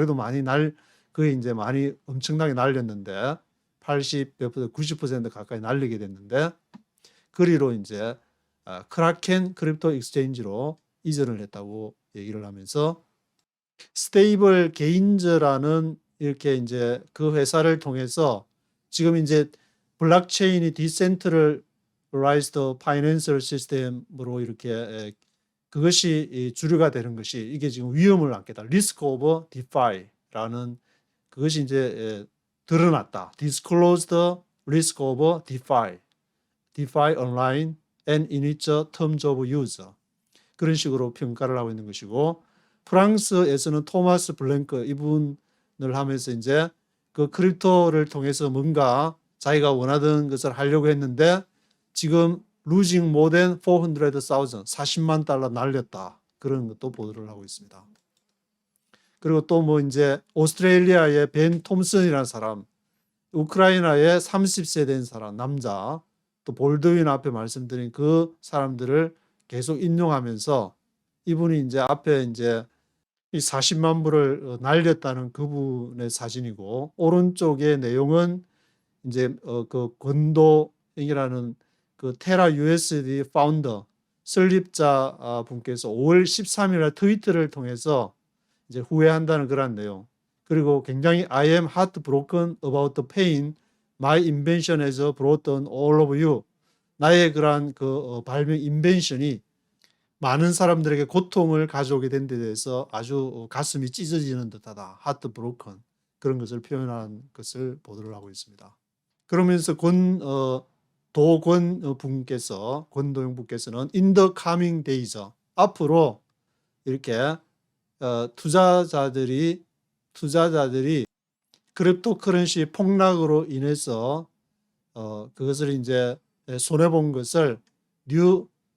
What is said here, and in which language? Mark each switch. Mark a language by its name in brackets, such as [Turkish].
[Korean] 그래도 그게 이제 많이 엄청나게 날렸는데 80, 90% 가까이 날리게 됐는데 그리로 이제 크라켄 크립토 익스체인지로 이전을 했다고 얘기를 하면서 스테이블 게인즈라는 이렇게 이제 그 회사를 통해서 지금 이제 블록체인이 디센트럴라이즈드 파이낸셜 시스템으로 이렇게 그것이 주류가 되는 것이 이게 지금 위험을 안겠다. 리스크 오브 디파이라는 그것이 이제 드러났다. [English] Disclosed risk of DeFi online and in its terms of use. [Korean] 그런 식으로 평가를 하고 있는 것이고 프랑스에서는 토마스 블랭크 이분을 하면서 이제 그 크립토를 통해서 뭔가 자기가 원하던 것을 하려고 했는데 지금 [English] losing more than 400,000 [Korean] 40만 달러 날렸다. 그런 것도 보도를 하고 있습니다. 그리고 또 뭐 이제 오스트레일리아의 벤 톰슨이라는 사람, 우크라이나의 30세 된 사람, 남자, 또 볼드윈 앞에 말씀드린 그 사람들을 계속 인용하면서 이분이 이제 앞에 이제 이 40만 불을 날렸다는 그분의 사진이고 오른쪽의 내용은 이제 그 권도영이라는 그 테라 USD 파운더 설립자 분께서 5월 13일 트위터를 통해서 이제 후회한다는 그런 내용. 그리고 굉장히 [English] I am heartbroken about the pain my invention has brought on all of you. [Korean] 나의 그러한 그 발명 인벤션이 많은 사람들에게 고통을 가져오게 된 데 대해서 아주 가슴이 찢어지는 듯하다. [English] heartbroken. [Korean] 그런 것을 표현한 것을 보도를 하고 있습니다. 그러면서 도권 분께서 권도영 분께서는 [English] in the coming days [Korean] 앞으로 이렇게 투자자들이 크립토커런시 폭락으로 인해서 그것을 이제 손해 본 것을 뉴